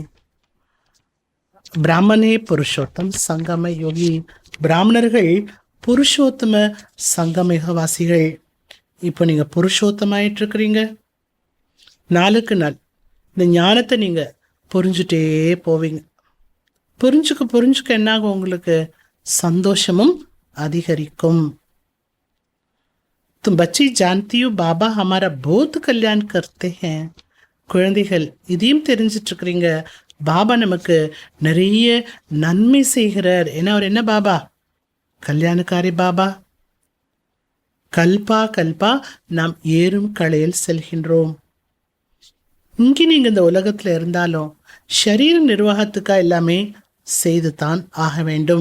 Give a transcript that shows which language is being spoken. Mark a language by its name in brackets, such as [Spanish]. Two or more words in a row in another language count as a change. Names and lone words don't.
[Tamil] பிராமணே புருஷோத்தம் சங்கம யோகி, பிராமணர்கள் புருஷோத்தம சங்கமிகவாசிகள். இப்போ நீங்கள் புருஷோத்தமாயிட்டு இருக்கிறீங்க. நாளுக்கு நாள் இந்த ஞானத்தை நீங்கள் புரிஞ்சுட்டே போவீங்க. புரிஞ்சுக்க என்னாகும், உங்களுக்கு சந்தோஷமும் அதிகரிக்கும். [Hindi] तुम बच्ची जानती हो बाबा हमारा बहुत कल्याण करते हैं. [Tamil] குழந்தைகள் இதையும் தெரிஞ்சிட்டு இருக்கிறீங்க, பாபா நமக்கு நிறைய நன்மை செய்கிறார். ஏன்னா அவர் என்ன பாபா, கல்யாணக்காரி பாபா. கல்பா கல்பா நாம் ஏறும் கலையில் செல்கின்றோம். இங்கே நீங்கள் இந்த உலகத்தில் இருந்தாலும் ஷரீர நிர்வாகத்துக்காக எல்லாமே செய்து தான் ஆக வேண்டும்.